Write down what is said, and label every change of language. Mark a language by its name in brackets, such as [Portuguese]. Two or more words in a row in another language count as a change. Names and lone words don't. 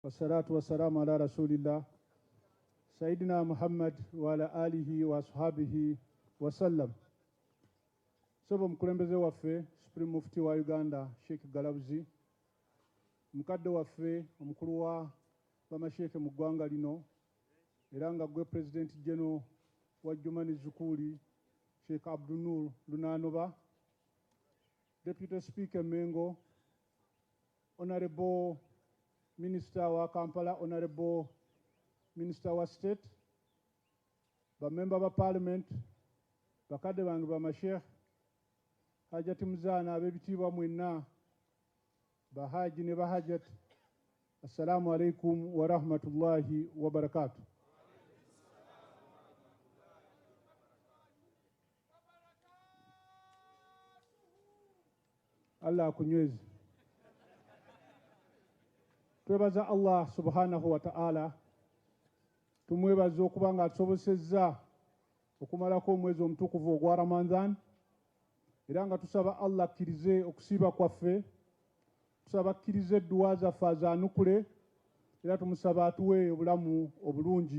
[Arabic] والصلاة والسلام على رسول الله سيدنا محمد وعلى آله وأصحابه وسلم. [Ganda] Sobo mukulembeze waffe [English] Supreme Mufti [Ganda] wa Uganda Sheikh Galabuzi, mukadde waffe omukulu wa bamasheke mu ggwanga lino era nga gwe [English] President General [Ganda] wa Jumani Zukuli Sheikh Abdul Nur Lunanoba, [English] Deputy Speaker [Ganda] Mengo, [English] Honorable Minister [Ganda] wa Kampala, [English] Honorable Minister [Ganda] wa State, [English] Member of Parliament, [Ganda] bakadde bange bamashekhe, Hajati Muzana ab'ebitiibwa mwenna, bahaji ne bahajat, [Arabic] السلام عليكم ورحمة الله وبركاته. [Ganda] Allah akunyweze. Twebaza Allah [Arabic] سبحانه وتعالى, [Ganda] tumwebaza okuba nga atusobosezza okumalako omwezi omutukuvu ogwa Ramadan, era nga tusaba Allah akkirize okusiiba kwaffe, tusaba akkirize edduwa zaffe azaanukule, era tumusaba atuwe obulamu obulungi.